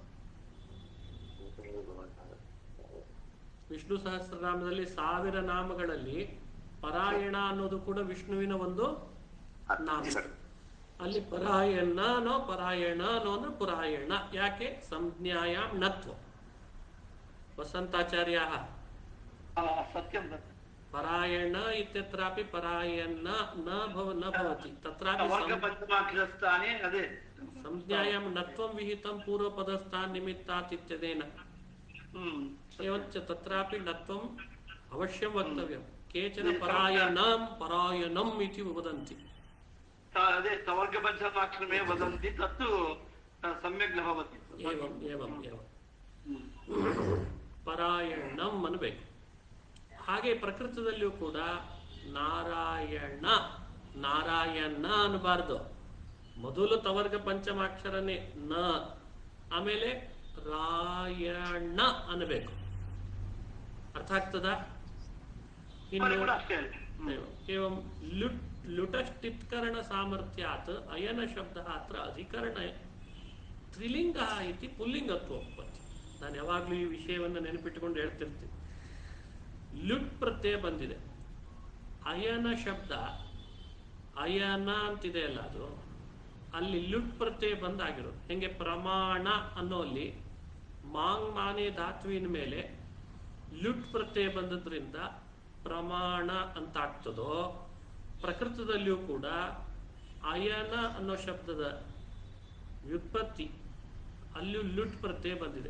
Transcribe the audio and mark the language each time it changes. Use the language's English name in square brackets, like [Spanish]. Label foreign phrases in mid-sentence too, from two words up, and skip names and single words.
[Kannada] ವಿಷ್ಣು ಸಹಸ್ರನಾಮದಲ್ಲಿ 1000 ನಾಮಗಳಲ್ಲಿ ಪರಾಯಣ ಅನ್ನೋದು ಕೂಡ ವಿಷ್ಣುವಿನ ಒಂದು ನಾಮ. ಅಲ್ಲಿ ಪರಾಯಣನೋ ಪರಾಯಣನೋ ಅಂದ್ರೆ ಪುರಾಯಣ. [Sanskrit] ಯಾಕೆ? ಸಂಜ್ಞಾಯಾಮ್ ನತ್ವ. ವಸಂತಾಚಾರ್ಯ ಸತ್ಯಂ ಪರಾಯಣ ಇತ್ಯತ್ರಾಪಿ ಪರಾಯಣ ನ ಭವತಿ ತತ್ರಾಪಿ ಪಂಚಮಾಕ್ಷರಸ್ಥಾನೆ ಅದೇ ಸಂಜ್ಞಾಯಾಮ್ ನತ್ವಂ ವಿಹಿತಂ ಪೂರ್ವ ಪದಸ್ಥಾನ್ ನಿಮಿತ್ತಾತ್ ಇತ್ಯದೇನ ಏವಂಚ ತತ್ರಾಪಿ ನತ್ವಂ ಅವಶ್ಯಂ ವಕ್ತವ್ಯಂ. ಕೇಚನ ಪರಾಯಣಂ ಇತಿ ವದಂತಿ. ಅದೇ ಸವರ್ಗ ಪಂಚಮಾಕ್ಷರಮೇ ವದಂತಿ ತತ್ತು ಸಮ್ಯಕ್ ನ ಭವತಿ. ಏವಂ ಏವಂ ಏವಂ ಪರಾಯಣಂ ಅನ್ಬೇಕು. [Kannada] ಹಾಗೆ ಪ್ರಕೃತದಲ್ಲಿಯೂ ಕೂಡ ನಾರಾಯಣ ನಾರಾಯಣ ಅನ್ನಬಾರ್ದು. ಮೊದಲು ತವರ್ಗ ಪಂಚಮಾಕ್ಷರನೇ ನ, ಆಮೇಲೆ ರಾಯಣ ಅನ್ನಬೇಕು. ಅರ್ಥ ಆಗ್ತದ? [Sanskrit] ಇನ್ನು एवं लुटष्टित्करण सामर्थ्यात् अयन शब्दः अत्र अधिकरण त्रिलिङ्गः इति पुल्लिङ्गत्वोत्पत्ति. [Kannada] ನಾನು ಯಾವಾಗಲೂ ಈ ವಿಷಯವನ್ನು ನೆನಪಿಟ್ಟುಕೊಂಡು ಹೇಳ್ತಿರ್ತೀನಿ. ಲುಟ್ ಪ್ರತ್ಯಯ ಬಂದಿದೆ. ಅಯನ ಶಬ್ದ ಅಯನ ಅಂತಿದೆ ಅಲ್ಲ, ಅದು ಅಲ್ಲಿ ಲುಟ್ ಪ್ರತ್ಯಯ ಬಂದಾಗಿರೋದು. ಹೆಂಗೆ ಪ್ರಮಾಣ ಅನ್ನೋ ಅಲ್ಲಿ ಮಾಂಗ್ ಮಾನೆ ಧಾತುವಿನ ಮೇಲೆ ಲುಟ್ ಪ್ರತ್ಯಯ ಬಂದದ್ರಿಂದ ಪ್ರಮಾಣ ಅಂತ ಆಗ್ತದೋ, ಪ್ರಕೃತದಲ್ಲಿಯೂ ಕೂಡ ಅಯನ ಅನ್ನೋ ಶಬ್ದದ ವ್ಯುತ್ಪತ್ತಿ ಅಲ್ಲಿಯೂ ಲುಟ್ ಪ್ರತ್ಯಯ ಬಂದಿದೆ.